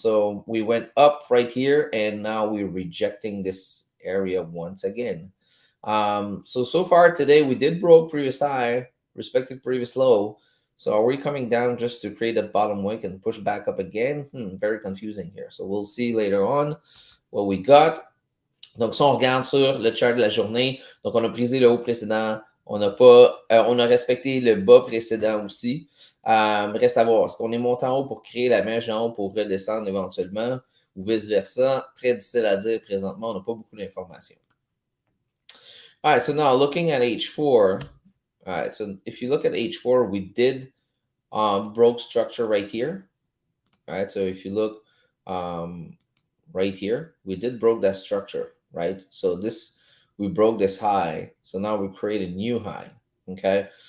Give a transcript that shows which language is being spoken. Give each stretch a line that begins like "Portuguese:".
English: So we went up right here, and now we're rejecting this area once again. So far today, we did broke previous high, respected previous low. So are we coming down just to create a bottom wick and push back up again? Very confusing here. So we'll see later on what we got.
French: Donc, si on regarde sur le chart de la journée, donc on a brisé le haut précédent, on a respecté le bas précédent aussi. Reste à voir, est-ce qu'on est monté en haut pour créer la mèche d'en haut pour redescendre éventuellement ou vice-versa? Très difficile à dire présentement, on n'a pas beaucoup d'informations.
English: All right, so now looking at H4, all right, so if you look at H4, we did broke structure right here. All right, so if you look right here, we did broke that structure, right? So we broke this high. So now we create a new high, okay?